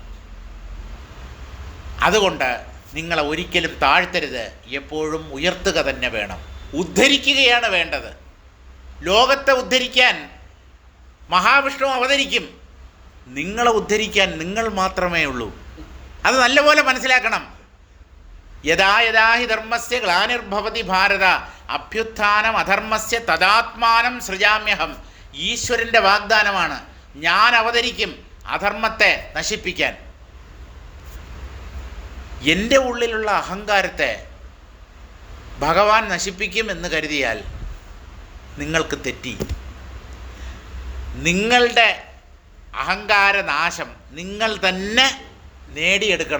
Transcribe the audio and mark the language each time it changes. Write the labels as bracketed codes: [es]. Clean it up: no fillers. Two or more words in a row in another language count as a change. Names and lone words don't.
[ml] അതുകൊണ്ട് നിങ്ങളെ ഒരിക്കലും താഴ്ത്തരുത്, എപ്പോഴും ഉയർത്തുക തന്നെ വേണം. ഉദ്ധരിക്കുകയാണ് വേണ്ടത്. ലോകത്തെ ഉദ്ധരിക്കാൻ മഹാവിഷ്ണു അവതരിക്കും. നിങ്ങളെ ഉദ്ധരിക്കാൻ നിങ്ങൾ മാത്രമേ ഉള്ളൂ. അത് നല്ലപോലെ മനസ്സിലാക്കണം. [sa] യഥാ യഥാ ഹി ധർമ്മസ്യ ഗ്ലാനിർഭവതി ഭാരത അഭ്യുത്ഥാനം അധർമ്മസ്യ തദാത്മാനം സൃജാമ്യഹം. [ml] ഈശ്വരൻ്റെ വാഗ്ദാനമാണ്. ഞാൻ അവതരിക്കും അധർമ്മത്തെ നശിപ്പിക്കാൻ. എൻ്റെ ഉള്ളിലുള്ള അഹങ്കാരത്തെ ഭഗവാൻ നശിപ്പിക്കും എന്ന് കരുതിയാൽ നിങ്ങൾക്ക് തെറ്റി. നിങ്ങളുടെ അഹങ്കാരനാശം നിങ്ങൾ തന്നെ നേടിയെടുക്കണം.